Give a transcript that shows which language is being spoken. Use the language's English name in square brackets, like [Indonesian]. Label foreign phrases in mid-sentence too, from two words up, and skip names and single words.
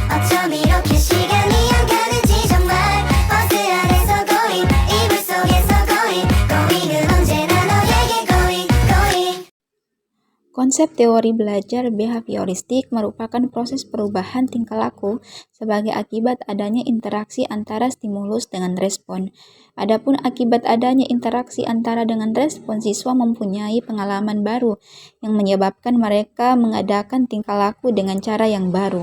[Korean] 어쩜 이렇게 시간이 안 가는지 정말 버스 안에서 고잉 이불 속에서 고잉은 언제나 너에게 고잉. [Indonesian] Konsep teori belajar behavioristik merupakan proses perubahan tingkah laku sebagai akibat adanya interaksi antara stimulus dengan respon. Adapun akibat adanya interaksi antara dengan respon, siswa mempunyai pengalaman baru yang menyebabkan mereka mengadakan tingkah laku dengan cara yang baru.